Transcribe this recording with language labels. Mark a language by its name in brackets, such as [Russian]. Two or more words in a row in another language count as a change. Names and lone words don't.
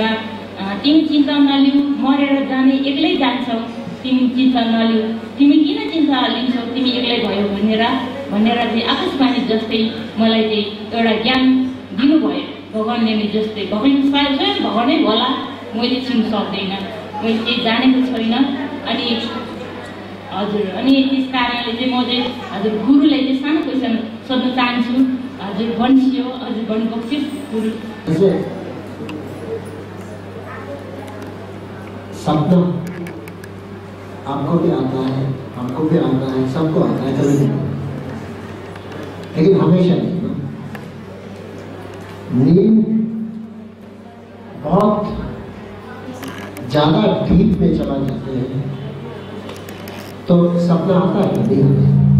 [Nepali] तिमी चिन्ता नलिऊ, मरेर जाने एक्लै जान्छौ, तिमी चिन्ता नलिऊ, तिमी किन चिन्ता लिन्छौ, तिमी एक्लै भयो भनेर चाहिँ आकाशवाणी जस्तै मलाई चाहिँ एउटा ज्ञान दिनुभयो भगवान्ले नै। जस्तै भगवान स्वयं भगवानै होला, मैले चिन्न सक्दैन, मैले केही जानेको छैन। अनि हजुर, अनि त्यस कारणले चाहिँ म चाहिँ हजुर गुरुलाई चाहिँ सानो क्वेसन सोध्न चाहन्छु। हजुर भन्सियो, हजुर भन्नुभएको गुरु। [Hindi] सपना आपको भी आता है, हमको भी आता है, सबको आता है कभी नहीं, लेकिन हमेशा नहीं ना। नींद बहुत ज्यादा डीप में चला जाते हैं तो सपना आता है नहीं आता।